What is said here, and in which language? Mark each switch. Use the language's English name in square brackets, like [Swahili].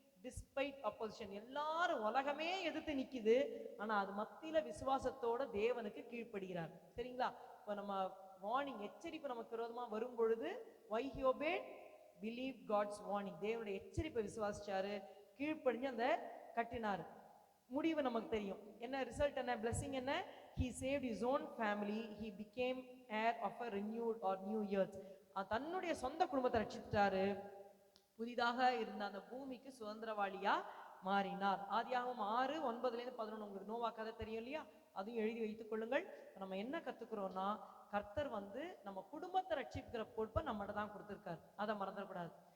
[English] despite opposition, [Tamil] எல்லாரும் உலகமே எதிர்த்து நிக்குது, ஆனா அது மத்தியில விசுவாசத்தோட தேவனுக்கு கீழ்ப்படுகிறார். சரிங்களா? இப்போ நம்ம வார்னிங், எச்சரிப்பு நமக்கு விரோதமா வரும் பொழுது [English] why he obeyed, believe God's warning, [Tamil] தேவனுடைய எச்சரிப்பை விசுவாசிச்சாரு, கீழ்ப்படிஞ்சு அந்த கட்டினாரு. முடிவு நமக்கு தெரியும் என்ன, ரிசல்ட் என்ன, [English] blessing என்ன, he saved his own family, he became heir of a renewed or new earth. [Tamil] தன்னுடைய சொந்த குடும்பத்தை ரட்சித்தாரு, புதிதாக இருந்த அந்த பூமிக்கு சுதந்திரவாளியா மாறினார். ஆதியாகமம் 6:9-11 உங்களுக்கு நோவா கதை தெரியும் இல்லையா? அதையும் எழுதி வைத்துக் கொள்ளுங்கள். நம்ம என்ன கத்துக்கிறோம்னா, கர்த்தர் நம்ம குடும்பத்தை ரட்சிக்கிற பொறுப்பை நம்மகிட்ட தான் கொடுத்துருக்காரு, அதை மறந்துடக்கூடாது.